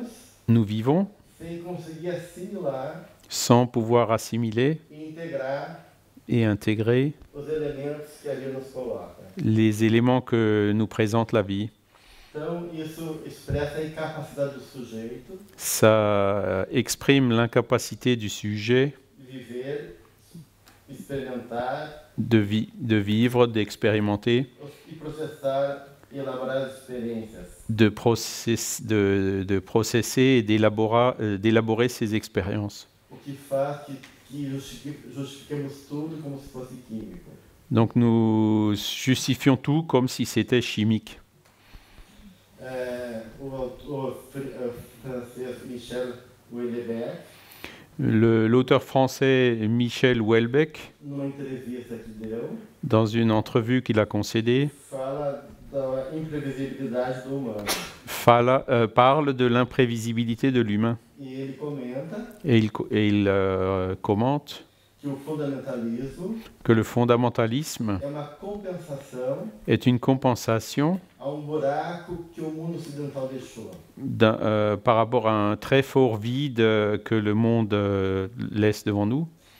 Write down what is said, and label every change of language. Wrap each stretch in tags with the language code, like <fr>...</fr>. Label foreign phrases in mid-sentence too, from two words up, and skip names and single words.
<fr>nous vivons</fr> <pt>sem conseguir assimilar</pt> <fr>sans pouvoir assimiler et intégrer</fr> <pt>os elementos que a vida nos coloca.</pt> <fr>Les éléments que nous présente la vie.</fr> <pt>Então, isso expressa a incapacidade do sujeito.</pt> <fr>Ça exprime l'incapacité du sujet</fr> <pt>viver, experimentar,</pt> <fr>de vivre, d'expérimenter,</fr> <pt>e processar e elaborar as experiências.</pt> <fr>De processer et d'élaborer ces expériences.</fr> <pt>O que faz que justifiquemos tudo como se fosse químico.</pt> <fr>Donc nous justifions tout comme si c'était chimique.</fr> <pt>O autor francês Michel Houellebecq,</pt> <fr>l'auteur français Michel Houellebecq,</fr> <pt>numa entrevista que deu,</pt> <fr>dans une entrevue qu'il a concédée,</fr> <pt>fala da imprevisibilidade do humano.</pt> <fr>Parle de l'imprévisibilité de l'humain.</fr> <pt>E ele comenta</pt> <fr>Et il commente que le fondamentalisme est une compensation par rapport à un très fort vide que le monde laisse devant nous.</fr>